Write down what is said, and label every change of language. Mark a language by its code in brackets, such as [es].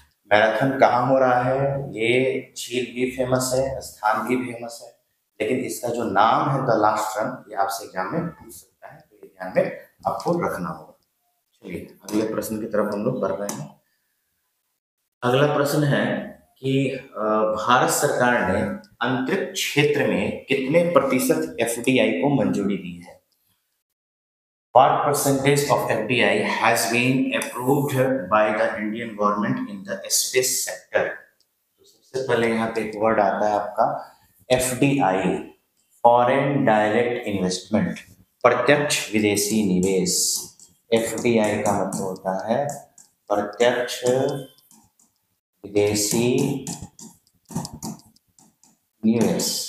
[hi] Marathon कहाँ हो रहा है, ये झील भी फेमस है, स्थान भी फेमस है, लेकिन इसका जो नाम है द लास्ट रन ये आपसे एग्जाम में पूछ सकता है, तो ये ध्यान में आपको रखना होगा। चलिए अगले प्रश्न की तरफ हम लोग बढ़ रहे हैं। अगला प्रश्न है कि भारत सरकार ने अंतरिक्ष क्षेत्र में कितने प्रतिशत एफडीआई को मंजूरी दी है। [en] What percentage of FDI has been approved by the Indian government in the space sector? [hi] तो सबसे पहले यहाँ पे एक वर्ड आता है आपका FDI, [en] foreign direct investment, [hi] प्रत्यक्ष विदेशी निवेश। FDI का मतलब होता है प्रत्यक्ष विदेशी निवेश।